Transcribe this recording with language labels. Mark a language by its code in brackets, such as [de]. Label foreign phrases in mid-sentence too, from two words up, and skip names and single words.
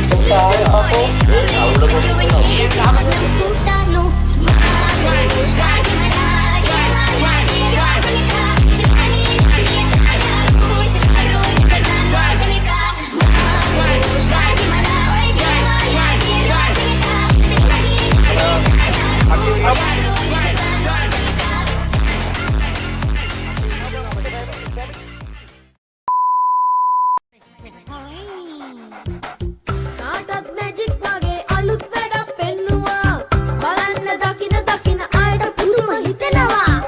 [ru] утону Матушка земля, белая березовика Для меня святая Русь, для друзей Матушка земля, ой, белая березовика Для меня святая Русь, для друзей [si] කාටත් මැජික් වගේ අලුත් වැඩක් පෙන්නුවා බලන්න දකින දකින අයට පුදුම හිතෙනවා